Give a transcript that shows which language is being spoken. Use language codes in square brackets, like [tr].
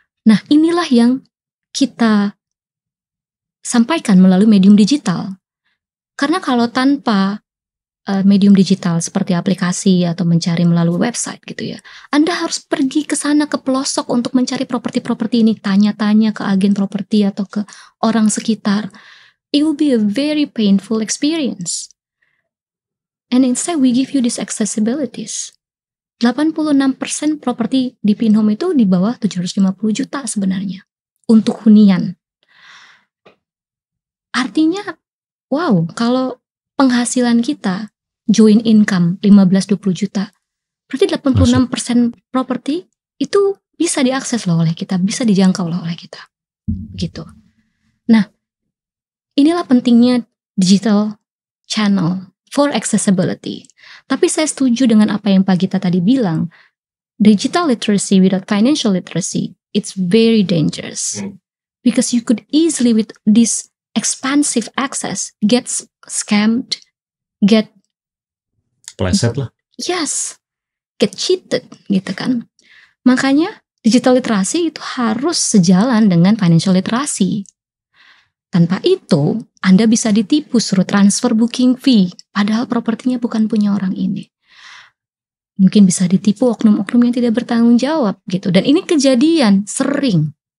[id] Nah, inilah yang kita sampaikan melalui medium digital. Karena kalau tanpa medium digital seperti aplikasi atau mencari melalui website gitu ya, Anda harus pergi ke sana ke pelosok untuk mencari properti-properti ini, tanya-tanya ke agen properti atau ke orang sekitar. [en] It will be a very painful experience. And instead we give you these accessibilities. [id] 86% properti di Pinhome itu di bawah 750 juta sebenarnya untuk hunian. Artinya, wow, kalau penghasilan kita joint income 15-20 juta, berarti 86% properti itu bisa diakses loh oleh kita, bisa dijangkau loh oleh kita. Gitu. Nah, inilah pentingnya [en] digital channel for accessibility. [id] Tapi saya setuju dengan apa yang Pak Gita tadi bilang, [en] digital literacy without financial literacy, it's very dangerous. Because you could easily with this expansive access get scammed, get [id] pleset lah. [en] Yes, get cheated [id] gitu kan. Makanya digital literasi itu harus sejalan dengan financial literacy. Tanpa itu, Anda bisa ditipu suruh transfer booking fee, padahal propertinya bukan punya orang ini. Mungkin bisa ditipu oknum-oknum yang tidak bertanggung jawab gitu. Dan ini kejadian sering.